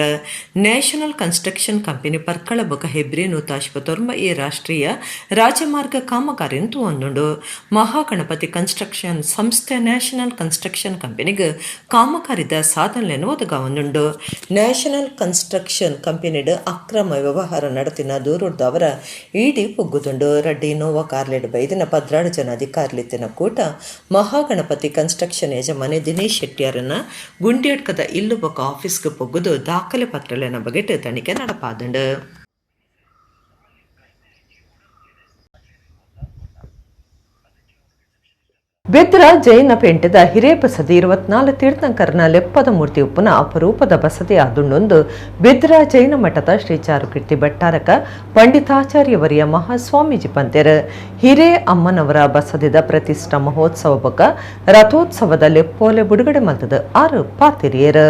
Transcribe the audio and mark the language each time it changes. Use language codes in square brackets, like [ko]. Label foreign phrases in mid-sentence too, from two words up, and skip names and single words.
[tcy] ನ್ಯಾಷನಲ್ ಕನ್ಸ್ಟ್ರಕ್ಷನ್ ಕಂಪನಿ ಪರ್ಕಳ ಬೊಕ ಹೆಬ್ರಿ 149 ರಾಷ್ಟ್ರೀಯ ರಾಜಮಾರ್ಗ ಕಾಮಗಾರಿಯನ್ನು ತೂವೊಂದುಂಡು. ಮಹಾಗಣಪತಿ ಕನ್ಸ್ಟ್ರಕ್ಷನ್ ಸಂಸ್ಥೆ ನ್ಯಾಷನಲ್ ಕನ್ಸ್ಟ್ರಕ್ಷನ್ ಕಂಪನಿಗೆ ಕಾಮಗಾರಿದ ಸಾಧನೆಯನ್ನು ಒದಗಾವೊಂದುಂಡು. ನ್ಯಾಷನಲ್ ಕನ್ಸ್ಟ್ರಕ್ಷನ್ ಕಂಪನಿಡ್ ಅಕ್ರಮ ವ್ಯವಹಾರ ನಡೆತಿನ ದೂರುಡ್ದ ಅವರ ಇಡಿ ಪೊಗ್ಗುದುಂಡು. ರಡ್ಡಿ ನೋವಾ ಕಾರ್ಲೆಡ್ ಬೈದಿನ 16 ಜನ ಅಧಿಕಾರಿಲಿತ್ತಿನ ಕೂಟ ಮಹಾಗಣಪತಿ ಕನ್ಸ್ಟ್ರಕ್ಷನ್ ಯಜಮಾನಿ ದಿನೇಶ್ ಶೆಟ್ಟಿಯರನ್ನ ಗುಂಡ್ಯಾಡ್ಕದ ಇಲ್ಲುಬಕ ಆಫೀಸ್ಗೆ ಪೊಗ್ಗುದು ದಾಖಲೆ ಪತ್ರಲೆನ ಬಗೆಟ್ ತನಿಖೆ ನಡಪಾದುಂಡು. ಬೆದ್ರ ಜೈನ ಪೇಂಟದ ಹಿರೇಬಸದಿ 24 ತೀರ್ಥಂಕರನ ಲೆಪ್ಪದ ಮೂರ್ತಿ ಉಪ್ಪುನ ಅಪರೂಪದ ಬಸದಿ ಆದುಂಡೊಂದು ಬೆದ್ರ ಜೈನ ಮಠದ ಶ್ರೀ ಚಾರುಕೀರ್ತಿ ಭಟ್ಟಾರಕ ಪಂಡಿತಾಚಾರ್ಯವರಿಯ ಮಹಾಸ್ವಾಮೀಜಿ ಪಂತೆರ್ ಹಿರೇ ಅಮ್ಮನವರ ಬಸದಿದ ಪ್ರತಿಷ್ಠಾ ಮಹೋತ್ಸವ ಬೊಕ ರಥೋತ್ಸವದ ಲೆಪ್ಪೋಲೆ ಬಿಡುಗಡೆ ಮಲ್ತದ 6 ಪಾತಿರಿಯರು.